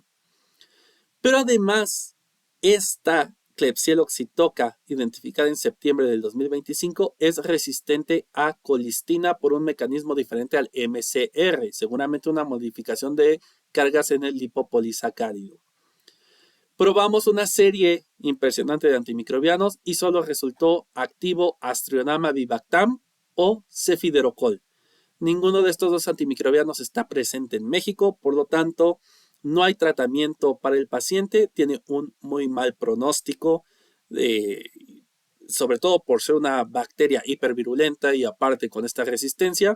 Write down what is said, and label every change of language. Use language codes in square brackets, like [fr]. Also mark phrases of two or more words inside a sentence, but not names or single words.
[es] Pero además, esta Klebsiella oxytoca, identificada en septiembre del 2025, es resistente a colistina por un mecanismo diferente al MCR, seguramente una modificación de cargas en el lipopolisacárido. Probamos una serie impresionante de antimicrobianos y solo resultó activo Astrionama vivactam o cefiderocol. Ninguno de estos dos antimicrobianos está presente en México, por lo tanto, no hay tratamiento para el paciente, tiene un muy mal pronóstico, sobre todo por ser una bacteria hipervirulenta y aparte con esta resistencia.